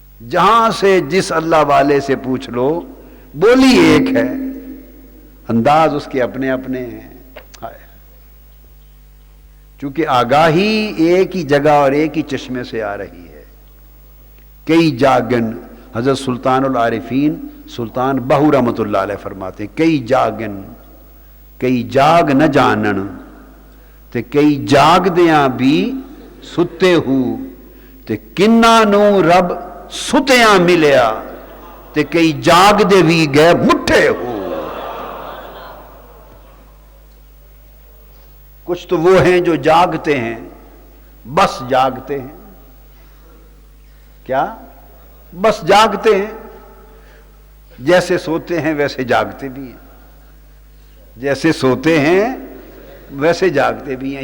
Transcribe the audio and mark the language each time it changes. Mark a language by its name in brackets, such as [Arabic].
[Urdu] جہاں سے جس اللہ والے سے پوچھ لو، بولی ایک ہے، انداز اس کے اپنے اپنے ہیں. چونکہ آگاہی ایک ہی جگہ اور ایک ہی چشمے سے آ رہی ہے. [Punjabi] کئی جاگن، [Urdu] حضرت سلطان العارفین سلطان بہو رحمۃ اللہ علیہ فرماتے ہیں، [Punjabi] کئی جاگن کئی جاگ نہ جانن تے کئی جاگ دیاں بھی ستے ہو، تے کنہ نو رب ستیاں ملیا تے کئی جاگ دے بھی گئے مٹھے ہو. [Urdu] کچھ تو وہ ہیں جو جاگتے ہیں، بس جاگتے ہیں. کیا؟ بس جاگتے ہیں. جیسے سوتے ہیں ویسے جاگتے بھی ہیں، جیسے سوتے ہیں ویسے جاگتے بھی ہیں.